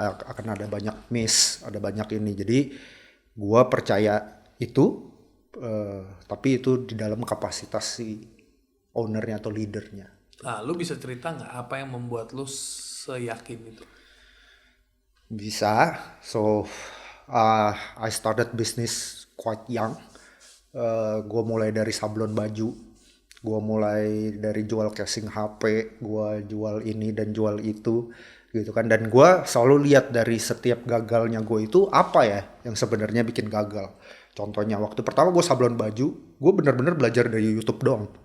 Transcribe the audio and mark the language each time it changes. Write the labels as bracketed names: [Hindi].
[Indonesian] Akan ada banyak miss, ada banyak ini. Jadi gua percaya itu, tapi itu di dalam kapasitas si ownernya atau leadernya. Nah, lu bisa cerita nggak apa yang membuat lu seyakin itu? Bisa. [English] So I started business quite young. [Indonesian] Gue mulai dari sablon baju, gue mulai dari jual casing HP, gue jual ini dan jual itu, gitu kan. Dan gue selalu lihat dari setiap gagalnya gue itu apa ya yang sebenarnya bikin gagal. Contohnya waktu pertama gue sablon baju, gue benar-benar belajar dari YouTube doang.